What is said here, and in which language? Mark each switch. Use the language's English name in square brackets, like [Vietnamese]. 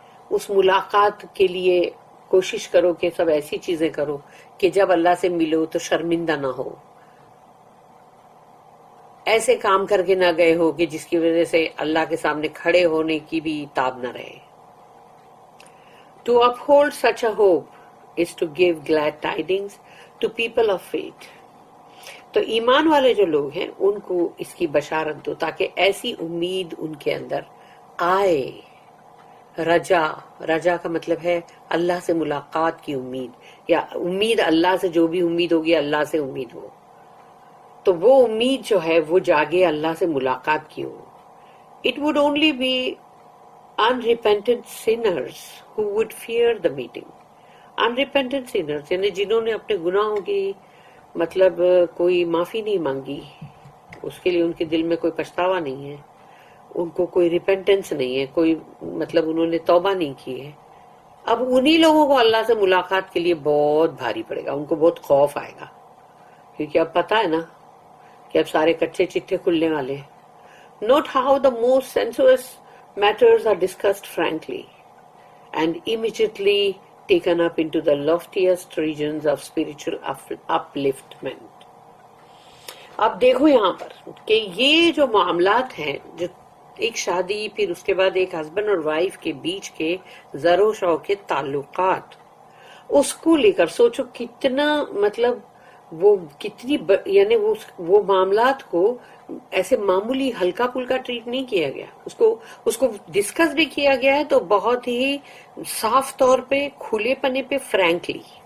[Urdu] اس ملاقات کے لیے کوشش کرو کہ سب ایسی چیزیں کرو کہ جب اللہ سے ملو تو شرمندہ نہ ہو، ایسے کام کر کے نہ گئے ہو کہ جس کی وجہ سے اللہ کے سامنے کھڑے ہونے کی بھی تاب نہ رہے. [English] To uphold such a hope is to give glad tidings to people of faith. [Urdu] تو ایمان والے جو لوگ ہیں ان کو اس کی بشارت دو تاکہ ایسی امید ان کے اندر آئے. رجا کا مطلب ہے اللہ سے ملاقات کی امید، یا امید اللہ سے، جو بھی امید ہوگی اللہ سے امید ہو، تو وہ امید جو ہے وہ جاگے اللہ سے ملاقات کی ہو. [English] It would only be unrepentant sinners who would fear the meeting. Unrepentant sinners [Urdu] یعنی جنہوں نے اپنے گناہوں کی مطلب کوئی معافی نہیں مانگی، اس کے لیے ان کے دل میں کوئی پچھتاوا نہیں ہے، ان کو کوئی ریپینٹنس نہیں ہے، کوئی مطلب انہوں نے توبہ نہیں کی ہے. اب انہی لوگوں کو اللہ سے ملاقات کے لیے بہت بھاری پڑے گا، ان کو بہت خوف آئے گا، کیونکہ اب پتہ ہے نا کہ اب سارے کچے چٹھے کھلنے والے ہیں. [English] Note how the most sensuous matters are discussed frankly and immediately taken up into the loftiest regions of spiritual upliftment. [Urdu] اب دیکھو یہاں پر کہ یہ جو معاملات ہیں، جو ایک شادی، پھر اس کے بعد ایک ہسبینڈ اور وائف کے بیچ کے زر و شو کے تعلقات، اس کو لے کر سوچو کتنا مطلب وہ کتنی یعنی وہ معاملات کو ایسے معمولی ہلکا پھلکا ٹریٹ نہیں کیا گیا، اس کو ڈسکس بھی کیا گیا ہے تو بہت ہی صاف طور پہ، کھلے پنے پہ، فرینکلی.